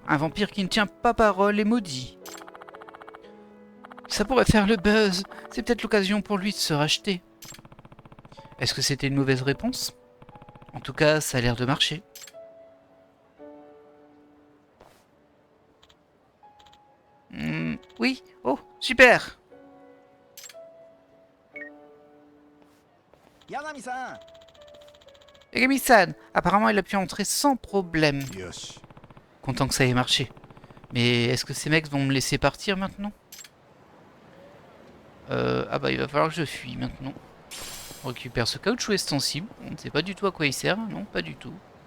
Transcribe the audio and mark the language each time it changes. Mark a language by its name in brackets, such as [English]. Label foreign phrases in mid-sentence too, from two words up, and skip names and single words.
[French] Un vampire qui ne tient pas parole est maudit. Ça pourrait faire le buzz. C'est peut-être l'occasion pour lui de se racheter. Est-ce que c'était une mauvaise réponse? En tout cas, ça a l'air de marcher. Oui. Oh, super. Yagami-san. Yagami-san, apparemment il a pu entrer sans problème. Yoshi. Content que ça ait marché. Mais est-ce que ces mecs vont me laisser partir maintenant? Ah bah il va falloir que je fuis maintenant. On récupère ce caoutchouc extensible. On ne sait pas du tout à quoi il sert. Non, pas du tout.